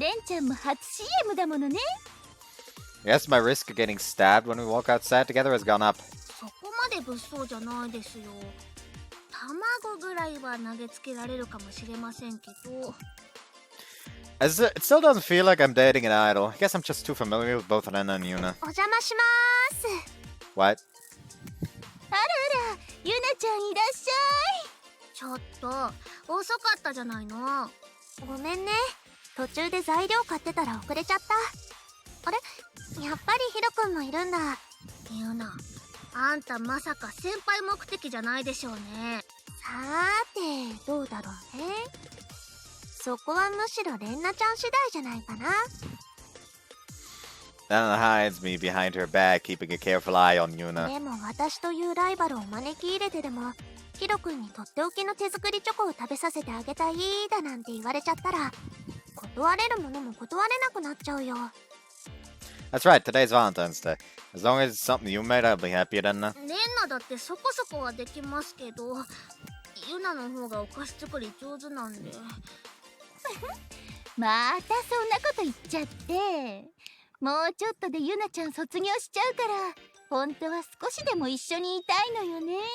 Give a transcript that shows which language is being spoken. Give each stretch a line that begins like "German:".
Japanese: レンちゃんも初 CM だものね。
English: I guess my risk of getting stabbed when we walk outside together has gone up.
Japanese: そこまで物騒じゃないですよ。卵ぐらいは投げつけられるかもしれませんけど。
English: It still doesn't feel like I'm dating an idol. I guess I'm just too familiar with both Renna and Yuna.
Japanese: お邪魔します。
English: What?
Japanese: あらあら、ゆなちゃんいらっしちょっと遅かったじゃないの。ごめんね。途中で材料買ってたら遅れちゃった。あれ、やっぱりヒロくんもいるんだ。ユナ、あんたまさか先輩目的じゃないでしょうね。さーてどうだろうね。そこはむしろレンナちゃん次第じゃないかな。
English: Renna hides me behind her back, keeping a careful eye on Yuna.
Japanese: でも私というライバルを招き入れてでもヒロくんにとっておきの手作りチョコを食べさせてあげたいだなんて言われちゃったら断れるものも断れなくなっちゃうよ。
English: That's right, today's Valentine's Day. As long as it's something you made, I'll be happy, Renna.
Japanese: レンナだってそこそこはできますけど、ユナの方がお菓子作り上手なんで。またそんなこと言っちゃって。もうちょっとでゆなちゃん卒業しちゃうから、本当は少しでも一緒にいたいのよね。